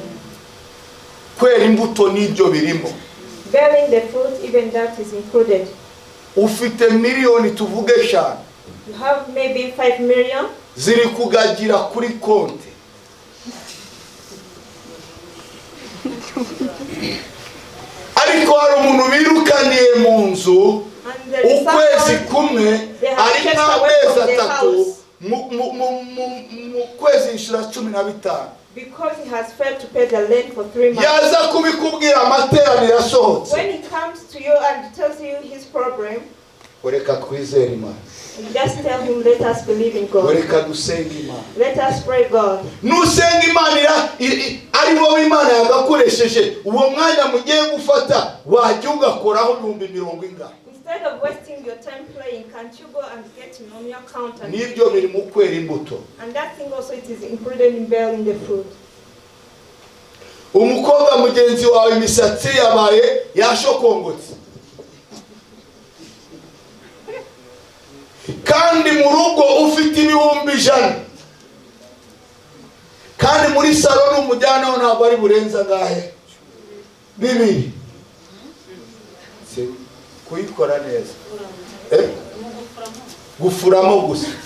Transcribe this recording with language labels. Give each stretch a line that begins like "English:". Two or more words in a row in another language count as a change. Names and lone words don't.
Kinyarwanda: Kwera imbuto n'ibyo birimo.
English: Bearing the fruit, even that is included.
Kinyarwanda: Ufite miliyoni tuvuge 5
English: You have maybe 5 million
Kinyarwanda: ziri kugagira kuri konti. Ariko hari umuntu birukaniye mu nzu
English: and there is
Kinyarwanda: ukwezi
English: someone
Kinyarwanda: kumwe
English: they have
Kinyarwanda: ari
English: chased away
Kinyarwanda: nk'amezi
English: from the
Kinyarwanda: 3
English: house
Kinyarwanda: mu kwezi inshuro 15.
English: because he has failed to pay the rent for 3 months.
Kinyarwanda: Yaza kubikubwira amateraniro asohotse.
English: When he comes to you and tells you his problem,
Kinyarwanda: Reka twizere Imana.
English: you just tell him, let us believe in God.
Kinyarwanda: Reka dusenge Imana.
English: Let us pray God.
Kinyarwanda: Nusenga Imana ari wowe Imana yagakoresheje uwo mwanya mugiye gufata wajya ugakoraho 100,000.
English: Instead of wasting your time praying, can't you go and get on your account and
Kinyarwanda: Nibyo biri mu kwera imbuto.
English: and that thing also it is included in bearing the fruit.
Kinyarwanda: Umukobwa mugenzi wawe imisatsi yabaye yashokongotse. Kandi mu rugo ufite ibihumbi 100. kandi muri salo n'umujyanaho ntabwo ari burenza gahe 2 kuyikora neza gufuramo gusa